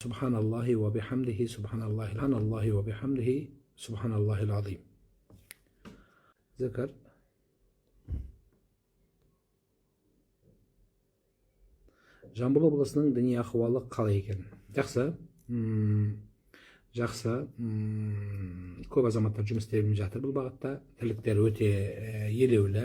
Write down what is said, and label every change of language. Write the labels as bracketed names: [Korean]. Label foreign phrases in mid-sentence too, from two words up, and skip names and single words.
[Arabic] سبحان الله وبحمده سبحان الله وبحمده سبحان الله العظيم. [Kazakh] Zikir. Жамбыл облысының діни ахуалы қалай екен? Жақсы. Жақсы. Көп азаматтар жұмыс істеп жатыр бұл бағытта. Тірліктер өте елеулі.